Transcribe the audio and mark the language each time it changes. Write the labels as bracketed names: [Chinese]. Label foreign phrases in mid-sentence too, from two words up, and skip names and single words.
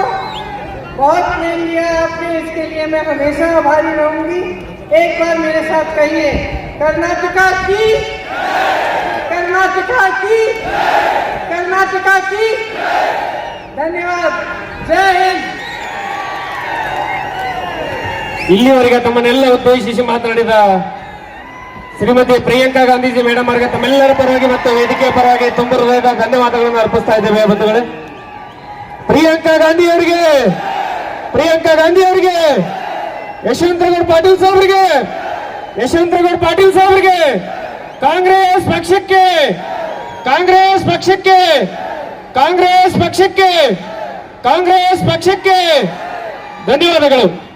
[Hindi] बहुत प्रेम दिया आपने, इसके लिए मैं हमेशा आभारी रहूंगी। एक बार मेरे साथ कहिए, कर्नाटका की, कर्नाटका की, कर्नाटका की। धन्यवाद, जय हिंद। [Kannada] ಇಲ್ಲಿವರೆಗೆ ತಮ್ಮನ್ನೆಲ್ಲ ಉದ್ದೇಶಿಸಿ ಮಾತನಾಡಿದ ಶ್ರೀಮತಿ ಪ್ರಿಯಾಂಕಾ ಗಾಂಧೀಜಿ ಮೇಡಮ್ ಅವರಿಗೆ ತಮ್ಮೆಲ್ಲರ ಪರವಾಗಿ ಮತ್ತು ವೇದಿಕೆಯ ಪರವಾಗಿ ತುಂಬ ಹೃದಯದ ಧನ್ಯವಾದಗಳನ್ನು ಅರ್ಪಿಸ್ತಾ ಇದ್ದೇವೆ ಬಂಧುಗಳೇ. ಪ್ರಿಯಾಂಕಾ ಗಾಂಧಿ ಅವರಿಗೆ, ಪ್ರಿಯಾಂಕಾ ಗಾಂಧಿ ಅವರಿಗೆ, ಯಶವಂತಗೌಡ ಪಾಟೀಲ್ ಸಾಹೇಬರಿಗೆ, ಯಶವಂತಗೌಡ ಪಾಟೀಲ್ ಸಾಹೇಬರಿಗೆ, ಕಾಂಗ್ರೆಸ್ ಪಕ್ಷಕ್ಕೆ, ಕಾಂಗ್ರೆಸ್ ಪಕ್ಷಕ್ಕೆ ಕಾಂಗ್ರೆಸ್ ಪಕ್ಷಕ್ಕೆ ಧನ್ಯವಾದಗಳು.